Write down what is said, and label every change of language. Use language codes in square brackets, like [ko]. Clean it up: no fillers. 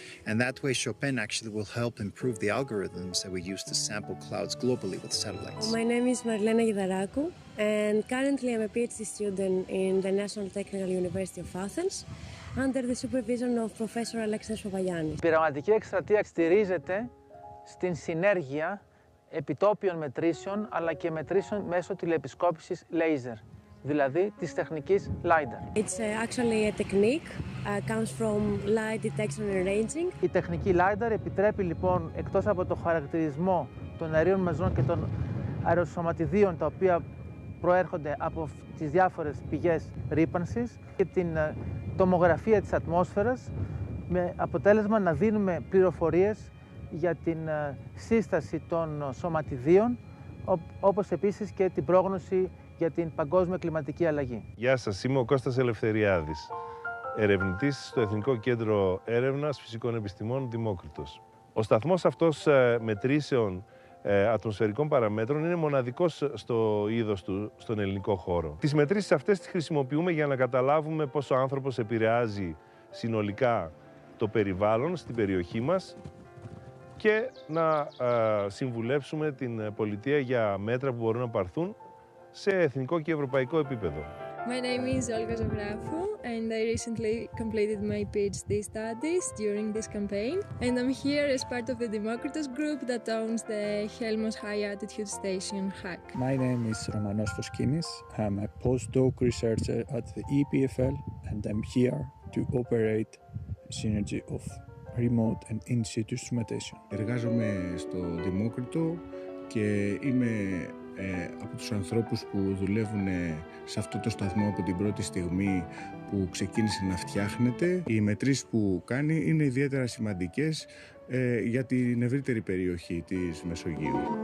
[en] And that way Chopin actually will help improve the algorithms that we use to sample clouds globally with satellites. My name is Marlena Gidarakou, and currently I'm a PhD student in the National Technical University of Athens under the supervision of Professor Alexis Sovagiannis. [el] Η πειραματική εκστρατεία στηρίζεται στην συνέργεια επιτόπιων μετρήσεων αλλά και μετρήσεων μέσω τηλεεπισκόπησης laser, δηλαδή της τεχνικής LiDAR. [en] It's actually a technique, comes from light detection and ranging. [el] Η τεχνική LiDAR επιτρέπει λοιπόν, εκτός από το χαρακτηρισμό των αερίων μαζών και των αεροσωματιδίων τα οποία προέρχονται από τις διάφορες πηγές ρύπανσης και την τομογραφία της ατμόσφαιρας με αποτέλεσμα να δίνουμε πληροφορίες για την σύσταση των σωματιδίων όπως επίσης και την πρόγνωση για την παγκόσμια κλιματική αλλαγή. Γεια σας, είμαι ο Κώστας Ελευθεριάδης, ερευνητής στο Εθνικό Κέντρο Έρευνας Φυσικών Επιστημών Δημόκριτος. Ο σταθμός αυτός μετρήσεων ατμοσφαιρικών παραμέτρων είναι μοναδικός στο είδος του στον ελληνικό χώρο. Τις μετρήσεις αυτές τις χρησιμοποιούμε για να καταλάβουμε πώς ο άνθρωπος επηρεάζει συνολικά το περιβάλλον στην περιοχή μας και να συμβουλεύσουμε την πολιτεία για μέτρα που μπορούν να πάρθουν σε εθνικό και ευρωπαϊκό επίπεδο. [en] My name is Olga Zografou and I recently completed my PhD studies during this campaign, and I'm here as part of the Democritos group that owns the Helmos High Altitude Station HAC. My name is Romanos Foskinis. I'm a postdoc researcher at the EPFL and I'm here to operate a synergy of remote and in-situ instrumentation. [el] Εργάζομαι στο Δημόκριτο και είμαι από τους ανθρώπους που δουλεύουν σε αυτό το σταθμό από την πρώτη στιγμή που ξεκίνησε να φτιάχνεται. Οι μετρήσεις που κάνει είναι ιδιαίτερα σημαντικές για την ευρύτερη περιοχή της Μεσογείου.